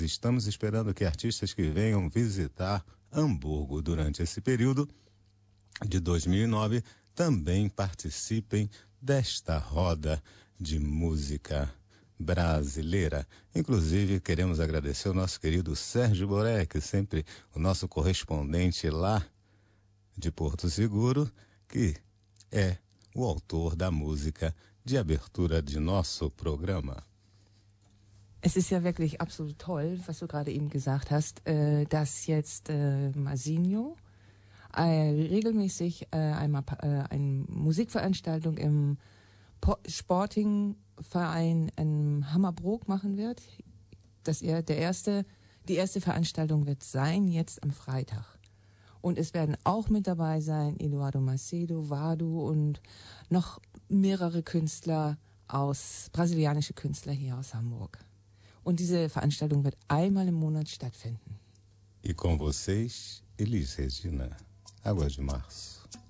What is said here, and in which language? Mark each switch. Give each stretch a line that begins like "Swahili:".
Portuguese: Estamos esperando que artistas que venham visitar Hamburgo durante esse período de 2009 também participem desta roda de música brasileira. Inclusive, queremos agradecer o nosso querido Sérgio Borek, sempre o nosso correspondente lá de Porto Seguro, que é o autor da música de abertura de nosso programa.
German: Es ist ja wirklich absolut toll, was du gerade eben gesagt hast, dass jetzt Mazinho regelmäßig einmal eine Musikveranstaltung im Sportingverein in Hammerbrook machen wird. Die erste Veranstaltung wird sein jetzt am Freitag. Und es werden auch mit dabei sein Eduardo Macedo, Vado und noch mehrere Künstler brasilianische Künstler hier aus Hamburg. Und diese Veranstaltung wird einmal im Monat stattfinden.
Portuguese: E com vocês, Elis Regina, Águas de Março.